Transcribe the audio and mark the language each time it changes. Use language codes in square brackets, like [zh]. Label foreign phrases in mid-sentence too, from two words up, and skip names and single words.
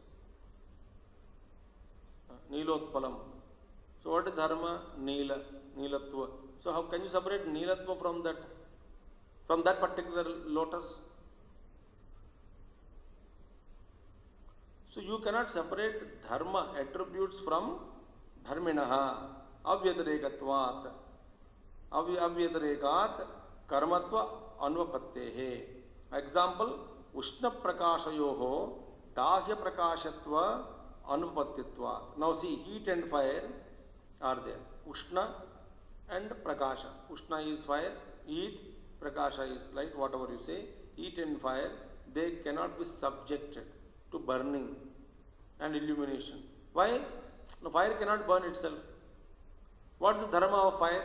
[en] Nilotpalam. So what is dharma? Nila. Nilatva. So how can you separate Nilatva from that particular lotus? So you cannot separate dharma attributes from [sa] धर्मिणः अव्यतिरेकत्वात् अव्यतिरेक कर्मत्व अनुपपत्तेः. Example, उष्ण प्रकाशयोः दाह्य प्रकाशत्व अनुपपत्तित्वात्. [en] Now see, heat and fire are there. Ushna and prakasha. Ushna is fire, heat, prakasha is light, whatever you say. Heat and fire, they cannot be subjected to burning and illumination. Why? No, fire cannot burn itself. What is the dharma of fire?